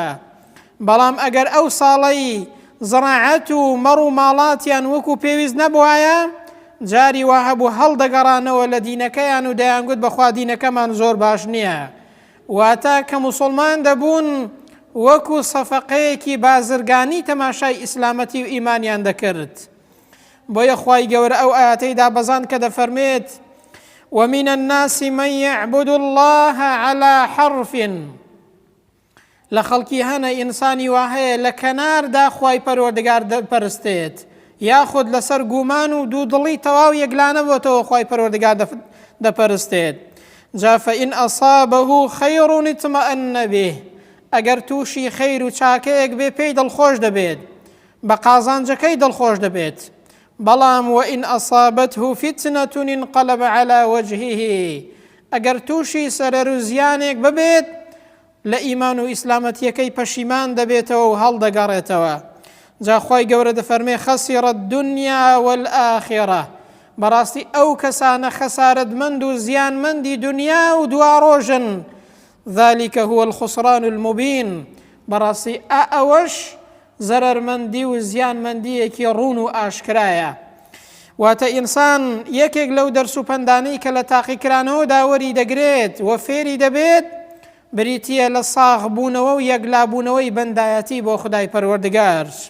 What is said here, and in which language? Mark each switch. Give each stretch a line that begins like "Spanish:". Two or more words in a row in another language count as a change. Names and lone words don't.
Central Kurdish: بەڵام ئەگەر ئەو ساڵەی زراعەت و مەڕ و ماڵاتیان وەکو پێویست نەبوایە، جاری وا هەبوو هەڵدەگەڕانەوە لە دینەکەیان و دەیانگوت بەخوا دینەکەمان زۆر باش نییە. واتە کە موسڵمان دەبوون وەکو سەفەقەیەکی بازرگانی تەماشای ئیسلامەتی و ئیمانیان دەکرد. بۆیە خوای گەورە ئەو ئاەتەی دابەزاند کە دەفەرمێت
Arabic: ومن الناس من يعبد الله على حرف.
Central Kurdish: لە خەڵکی هەنە ئینسانی وا هەیە لە کەناردا خوای پەروەردگار دەپەرستێت، یاخود لەسەر گومان و دوودڵی تەواو یەکلانە بۆتەوە خوای پەروەردگار دەپەرستێت.
Arabic: جا فإن أصابه خير اطمأن به.
Central Kurdish: ئەگەر تووشی خەیر و چاکەیەک بێ پێی دڵخۆش دەبێت، بە قازانجەکەی دڵخۆش دەبێت.
Arabic: بەڵام وإن أصابته فتنة انقلب على وجهه.
Central Kurdish: ئەگەر تووشی سەرەر و زیانێک ببێت، لە ئیمان و ئیسلامەتیەکەی پەشیمان دەبێتەوە و هەڵدەگەڕێتەوە. جا خوای گەورە دەفەرمێ
Arabic: خەسیرە الدنیا والآخرة.
Central Kurdish: بەڕاستی ئەو کەسانە خەسارەتمەند و زیانمەندی دنیا و دواڕۆژن.
Arabic: ذلك هو الخسران المبين.
Central Kurdish: بەڕاستی ئەوەش زەرەرمەندی و زیانمەندیەکی ڕوون و ئاشکرایە. واتە ئینسان یەکێک لەو دەرس و پەندانەی کە لە تاقیکرانەوە داوەری دەگرێت و فێری دەبێت بریتیە لە ساغبوونەوە و یەکلابوونەوەی بەندایەتی بۆ خودای پەروەردگار.